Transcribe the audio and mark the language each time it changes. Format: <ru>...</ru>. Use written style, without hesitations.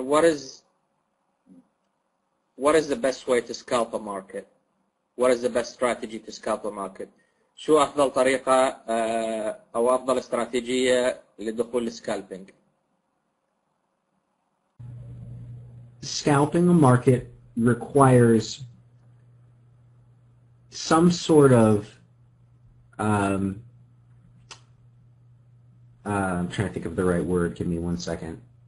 <en>What is the best way to scalp a market? What is the best strategy to scalp a market?</en> <ar>شو أفضل طريقة أو أفضل استراتيجية لدخول السكالبينج؟</ar> <en>Scalping a market requires some sort of I'm trying to think of the right word. Give me 1 second.</en>